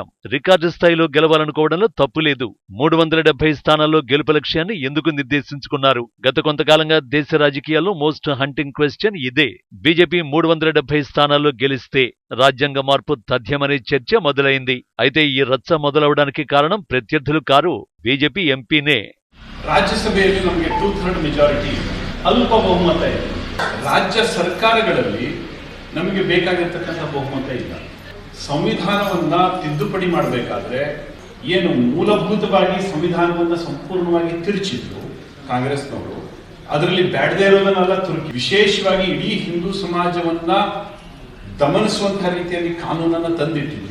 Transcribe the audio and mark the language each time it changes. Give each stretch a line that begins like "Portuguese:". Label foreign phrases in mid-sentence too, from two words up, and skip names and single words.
Telugu: రికార్డు స్థాయిలో గెలవాలనుకోవడంలో తప్పులేదు. 370 స్థానాల్లో గెలుపు లక్ష్యాన్ని ఎందుకు నిర్దేశించుకున్నారు? గత కొంతకాలంగా దేశ రాజకీయాల్లో
English: most hunting question
Telugu: ఇదే. బీజేపీ 370 స్థానాల్లో గెలిస్తే రాజ్యాంగ మార్పు తథ్యమనే చర్చ మొదలైంది. అయితే ఈ రచ్చ మొదలవడానికి కారణం ప్రత్యర్థులు కారు, బీజేపీ ఎంపీనే.
Kannada: ರಾಜ್ಯಸಭೆಯಲ್ಲಿ ನಮಗೆ 2/3 ಮೆಜಾರಿಟಿ, ಅಲ್ಪ ಬಹುಮತ ಇದೆ. ರಾಜ್ಯ ಸರ್ಕಾರಗಳಲ್ಲಿ ನಮಗೆ ಬೇಕಾಗಿರ್ತಕ್ಕಂಥ ಬಹುಮತ ಇಲ್ಲ. ಸಂವಿಧಾನವನ್ನ ತಿದ್ದುಪಡಿ ಮಾಡಬೇಕಾದ್ರೆ ಏನು ಮೂಲಭೂತವಾಗಿ ಸಂವಿಧಾನವನ್ನ ಸಂಪೂರ್ಣವಾಗಿ ತಿರುಚಿದ್ರು ಕಾಂಗ್ರೆಸ್ನವರು, ಅದರಲ್ಲಿ ಬ್ಯಾಡದೇ ಇರೋದನ್ನೆಲ್ಲ ತುರುಕಿ ವಿಶೇಷವಾಗಿ ಇಡೀ ಹಿಂದೂ ಸಮಾಜವನ್ನ ದಮನಿಸುವಂತಹ ರೀತಿಯಲ್ಲಿ ಕಾನೂನನ್ನ ತಂದಿಟ್ಟಿದ್ರು.